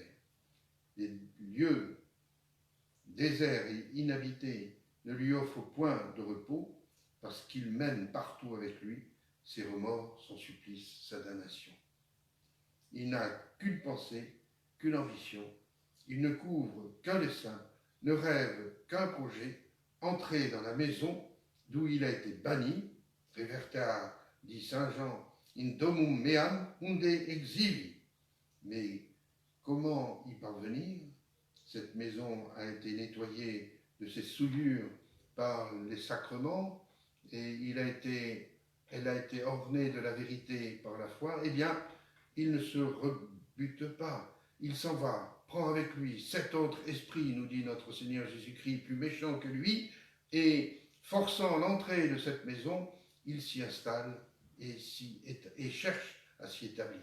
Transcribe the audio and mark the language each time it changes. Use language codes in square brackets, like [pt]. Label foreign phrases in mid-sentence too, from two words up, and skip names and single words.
[fr] Les lieux déserts et inhabités ne lui offrent point de repos, parce qu'il mène partout avec lui ses remords, son supplice, sa damnation. Il n'a qu'une pensée, qu'une ambition, il ne couvre qu'un dessein, ne rêve qu'un projet, entrer dans la maison d'où il a été banni, Revertar, dit saint Jean, [la] in domum meam unde exivi. [fr] Mais comment y parvenir? Cette maison a été nettoyée de ses souillures par les sacrements et elle a été ornée de la vérité par la foi. Eh bien, il ne se rebute pas, il s'en va, prend avec lui 7 autres esprits, nous dit notre Seigneur Jésus-Christ, plus méchants que lui, et forçant l'entrée de cette maison, il s'y installe et cherche à s'y établir.